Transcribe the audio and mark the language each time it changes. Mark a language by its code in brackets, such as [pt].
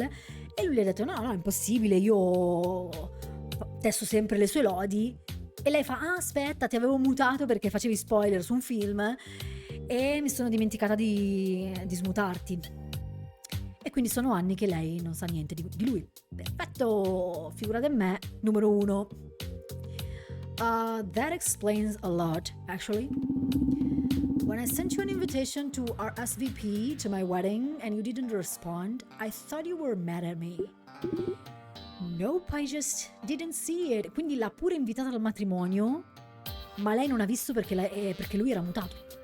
[it] E lui gli ha detto, no, no, è impossibile, io testo sempre le sue lodi. E lei fa, ah, aspetta, ti avevo mutato perché facevi spoiler su un film e mi sono dimenticata di smutarti. E quindi sono anni che lei non sa niente di lui. Perfetto, figura di me, numero 1. [en] That explains a lot, actually. When I sent you an invitation to RSVP to my wedding and you didn't respond, I thought you were mad at me. Nope, I just didn't see it. [it] Quindi l'ha pure invitata al matrimonio, ma lei non ha visto perché lui era mutato.